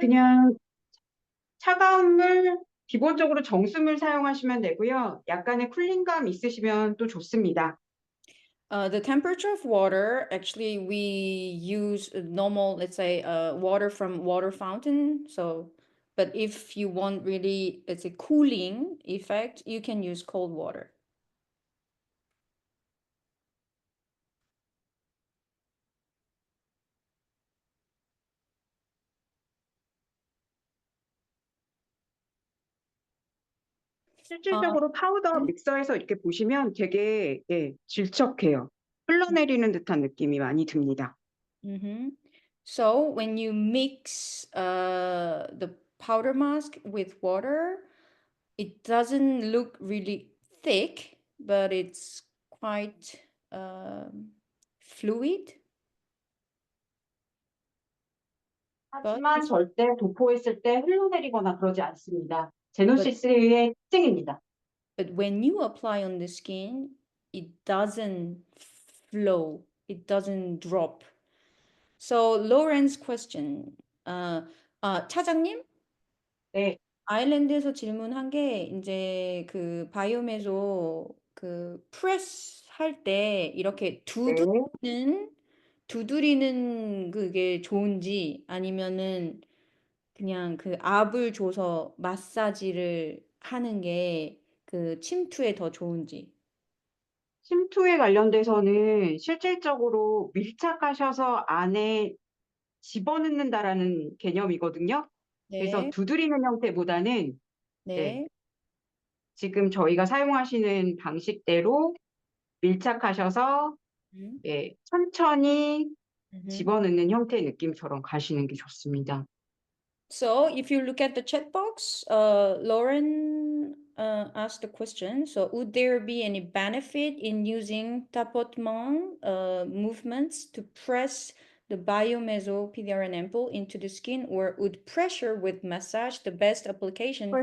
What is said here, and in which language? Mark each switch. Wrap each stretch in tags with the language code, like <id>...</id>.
<ko>그냥 차가운 물, 기본적으로 정수물 사용하시면 되고요. 약간의 쿨링감 있으시면 또 좋습니다.</ko> <en>The temperature of water, actually, we use normal, let's say, water from water fountain. So, but if you want really, it's a cooling effect, you can use cold water.</en> <ko>실질적으로 파우더 믹서에서 이렇게 보시면 되게 질척해요. 흘러내리는 듯한 느낌이 많이 듭니다.</ko> <en>So when you mix the powder mask with water, it doesn't look really thick, but it's quite fluid.</en> <ko>하지만 절대 도포했을 때 흘러내리거나 그러지 않습니다. 제노시스의 특징입니다.</ko> <en>But when you apply on the skin, it doesn't flow, it doesn't drop. So Lauren's question,</en> <ko>차장님? 네. 아일랜드에서 질문한 게 이제 그 바이오메소 그 프레스 할 때 이렇게 두드리는 그게 좋은지, 아니면은 그냥 그 압을 줘서 마사지를 하는 게 그 침투에 더 좋은지. 침투에 관련돼서는 실질적으로 밀착하셔서 안에 집어넣는다라는 개념이거든요. 그래서 네, 두드리는 형태보다는 네, 네. 지금 저희가 사용하시는 방식대로 밀착하셔서 음, 예, 천천히 mhm. 집어넣는 형태의 느낌처럼 가시는 게 좋습니다.</ko> <en>So if you look at the chat box, Lauren asked the question. So would there be any benefit in using tapotement movements to press the biomeso PDRN ampoule into the skin, or would pressure with massage the best application for</en>